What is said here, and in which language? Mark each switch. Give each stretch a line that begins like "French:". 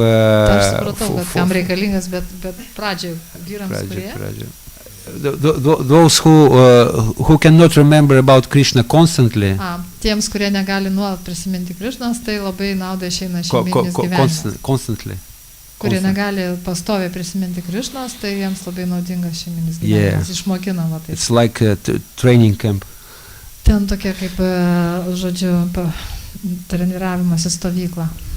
Lithuanian: Aš supratau, kad kam reikalingas, bet pradžiai vyrams kurie.
English: Those who cannot remember about Krishna constantly.
Lithuanian: Tiems, kurie negali nuolat prisiminti Krišnos, tai labai nauda išeina šeimyninis gyvenimas.
English: Constantly.
Lithuanian: Kurie negali pastoviai prisiminti Krišnos, tai jiems labai naudingas šeimyninis gyvenimas. Išmokina va taip.
English: It's like a training camp.
Lithuanian: Ten tokia kaip, žodžiu, treniravimosi stovykla.